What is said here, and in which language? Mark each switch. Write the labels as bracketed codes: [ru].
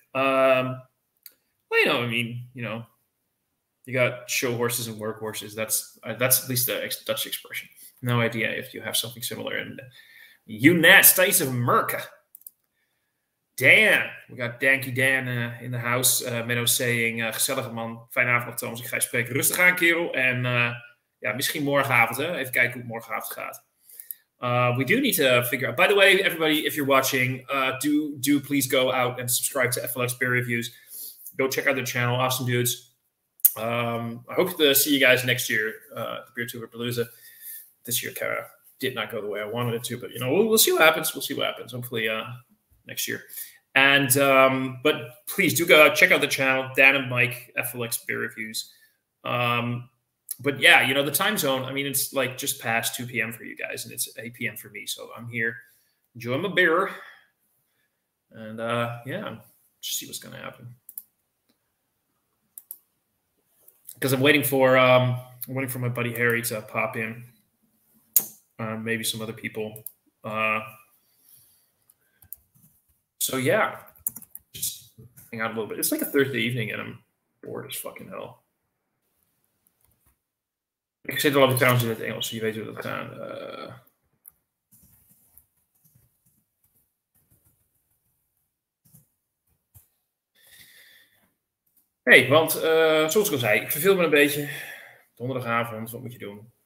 [en] Well, I mean, you got show horses and work horses. That's at least the Dutch expression. No idea if you have something similar in the United States of America. Dan. We got Danky Dan in the house. Menno saying, [nl] gezellige man. Fijne avond nog, Thomas. Ik ga je spreken. Rustig aan, kerel. En ja, misschien morgenavond. Hè? Even kijken hoe het morgenavond gaat. [en] We do need to figure out. By the way, everybody, if you're watching, do please go out and subscribe to FLX Beer Reviews. Go check out their channel. Awesome dudes. I hope to see you guys next year at the Beer Tour Palooza. This year kind of did not go the way I wanted it to, but we'll see what happens. We'll see what happens. Hopefully next year. And but please do go check out the channel, Dan and Mike FLX Beer Reviews. But yeah, the time zone. I mean, it's like just past 2 p.m. for you guys, and it's 8 p.m. for me. So I'm here enjoying my beer, and yeah, just see what's gonna happen. Because I'm waiting for my buddy Harry to pop in. Maybe some other people. So yeah, just hang out a little bit. It's like a Thursday evening, and I'm bored as fucking hell. [nl] Ik zit wel altijd trouwens in het Engels, je weet hoe dat gaat. Want zoals ik al zei, ik verveel me een beetje. Donderdagavond, wat moet je doen?